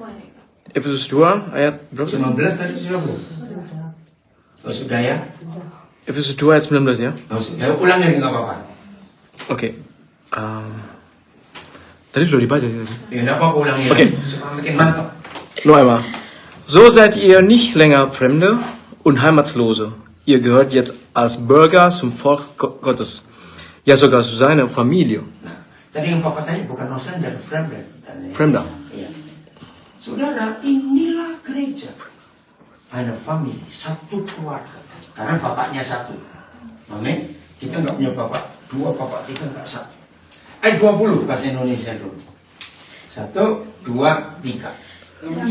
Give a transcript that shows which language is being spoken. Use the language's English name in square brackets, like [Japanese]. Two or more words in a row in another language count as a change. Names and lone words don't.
[Indonesian] Efesus 2 ayat berapa? 19 tadi sudah belum? Oh sudah ya? Efesus 2 ayat 19 ya? Oh, sudah. Ulang lagi nggak apa-apa. Oke. Tadi sudah dibaca sih tadi. Ya nggak apa-apa ulangi. Oke. Supaya makin mantap. [German] Noch einmal. So seid ihr nicht länger Fremde und Heimatslose. Ihr gehört jetzt als Bürger zum Volk Gottes. Ja sogar zu seiner Familie. [Indonesian] Nah, tadi yang Papa tanya bukan [German] Ausländer, Fremder. [Indonesian] Fremder. Iya. Saudara, inilah gereja. Ada family, satu keluarga. Karena bapaknya satu. Amin. Kita nggak punya bapak, dua bapak kita nggak satu. 20 bahasa Indonesia dulu. 1, 2, 3.